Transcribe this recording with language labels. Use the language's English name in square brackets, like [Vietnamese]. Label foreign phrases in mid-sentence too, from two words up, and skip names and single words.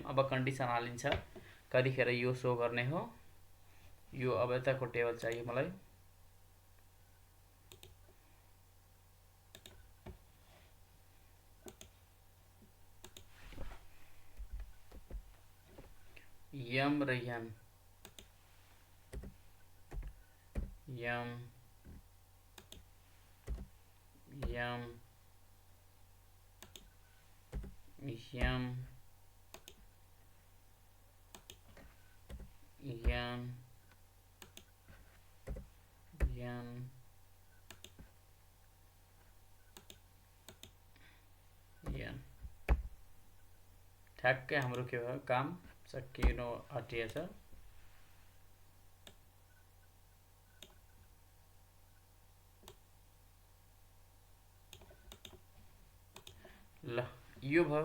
[Nepali] अब कन्डिसन हालिन्छ कतिखेर यो सो गर्ने हो। यो अब यताको टेबल चाहियो मलाई। यम र यन, यम यम यम यम यम यम। ठ्याक्कै हाम्रो के भयो, काम सकिनु आँटिएछ। ल यो भयो।